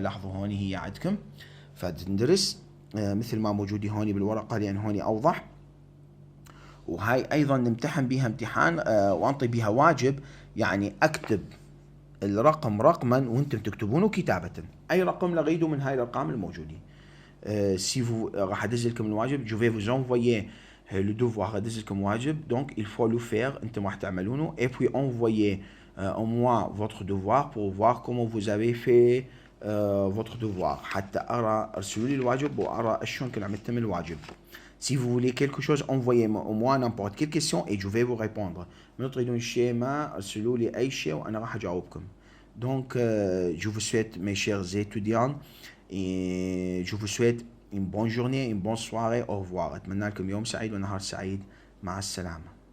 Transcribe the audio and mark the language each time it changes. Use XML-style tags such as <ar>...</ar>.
<ar>لاحظوا هوني هي عندكم فتندرس مثل ما موجودة هوني بالورقة لأن هوني أوضح. وهاي أيضا نمتحن بها امتحان وأنطي بها واجب، يعني أكتب الرقم رقما وانتم تكتبونه كتابة. أي رقم لغيده من هاي الأرقام الموجودة. راح أدز لكم الواجب.</ar> <fr>جو في vous envoyer le devoir.</fr> <ar>راح أدز لكم واجب</ar> <fr>donc il faut le faire.</fr> <ar>أنتم راح تعملونه</ar> <fr>et puis envoyer au moins votre devoir pour voir comment vous avez fait votre devoir.</fr> <ar>حتى أرسلوا لي الواجب وأرى شلون كنتم عملتم الواجب.</ar> <fr>Si vous voulez quelque chose, envoyez-moi n'importe quelle question et je vais vous répondre.</fr> <ar>من تريدون شيء ما ارسلوا لي أي شيء وأنا راح أجاوبكم.</ar> <fr>Donc, je vous souhaite, mes chers étudiants, et je vous souhaite une bonne journée, une bonne soirée. Au revoir.</fr> <ar>أتمنى لكم يوم سعيد ونهار سعيد. مع السلامة.</ar>